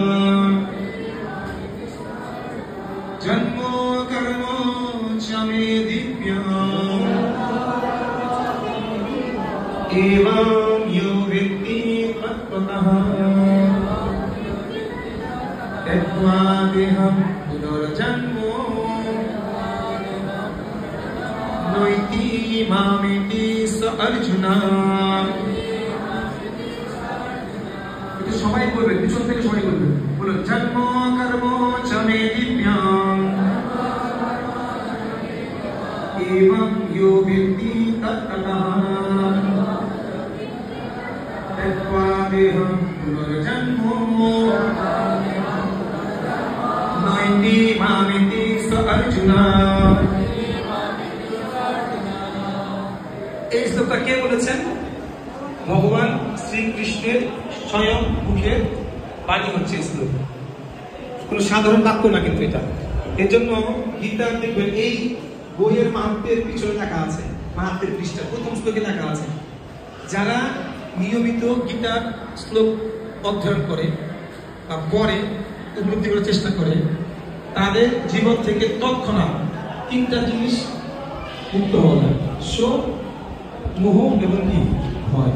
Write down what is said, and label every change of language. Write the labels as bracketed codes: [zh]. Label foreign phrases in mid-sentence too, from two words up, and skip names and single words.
[sa] जन्म कर्म च मे दिव्यम् एवं यो व्यक्ति तत्ततः त्यक्त्वा देहं पुनर्जन्म नैति मामेति स अर्जुन। [bn] সবাই বলবেন, পিছন থেকে সবাই বলবেন, বলুন [sa] জন্ম কর্ম চ মে দিব্যং एवं यो व्यक्ति तत्ततः त्यक्त्वा देहं पुनर्जन्म नैति मामेति स अर्जुन। [bn] এই শ্লোকটা কে বলেছেন? ভগবান শ্রীকৃষ্ণের স্বয়ং মুখের বাণী হচ্ছে এই শ্লোক, কোন সাধারণ বাক্য না কিন্তু এটা। এর জন্য গীতার দেখবেন এই বইয়ের মাহাত্ম্যের পিছনে লেখা আছে, মাহাত্ম্যের পৃষ্ঠা প্রথম শ্লোকে লেখা আছে, যারা নিয়মিত গীতার শ্লোক অধ্যয়ন করে বা পড়ে উপলব্ধি করার চেষ্টা করে, তাদের জীবন থেকে তৎক্ষণাৎ তিনটা জিনিস মুক্ত হওয়া যায়: শোক, মোহ এবং কি ভয়।